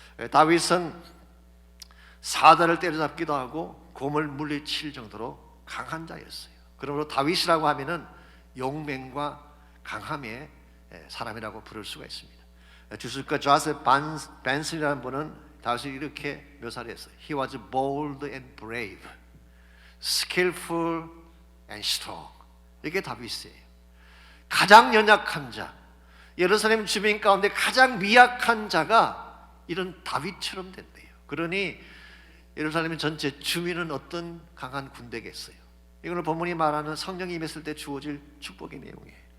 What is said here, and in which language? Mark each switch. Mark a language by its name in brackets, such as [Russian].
[Korean] 다윗은 사자를 때려잡기도 하고 곰을 물리칠 정도로 강한 자였어요. 그러므로 다윗이라고 하면은 용맹과 강함의 사람이라고 부를 수가 있습니다. 주술가 조세프 벤슨이라는 분은 다윗을 이렇게 묘사를 했어요. [English] He was bold and brave, skillful and strong. [Korean] 이게 다윗이에요. 가장 연약한 자, 예루살렘 주민 가운데 가장 미약한 자가 이런 다윗처럼 된대요. 그러니 예루살렘 전체 주민은 어떤 강한 군대겠어요. 이거는 본문이 말하는 성령이 임했을 때 주어질 축복의 내용이에요.